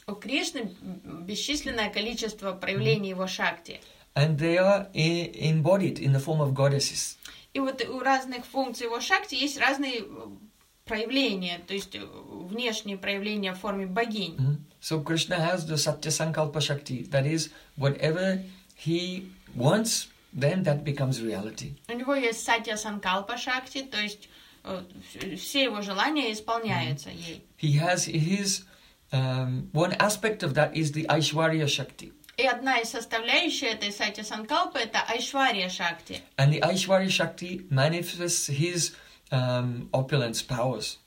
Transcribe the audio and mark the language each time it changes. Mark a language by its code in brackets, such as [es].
[ru] У Кришны бесчисленное количество проявлений его шакти. [en] And they are embodied in the form of goddesses. [ru] И вот у разных функций его шакти есть разные проявления, то есть внешние проявления в форме богинь. Mm-hmm. [en] So Krishna has the satya-sankalpa shakti, that is, whatever He wants, then that becomes reality. [ru] У него есть сатья санкалпа шакти, то есть все его желания исполняются ей. [en] He has his one aspect of that is the Aishwarya Shakti. [ru] И одна из составляющих этой сатья санкалпа это Aishwarya Shakti. [en] And the Aishwarya Shakti manifests his opulence powers.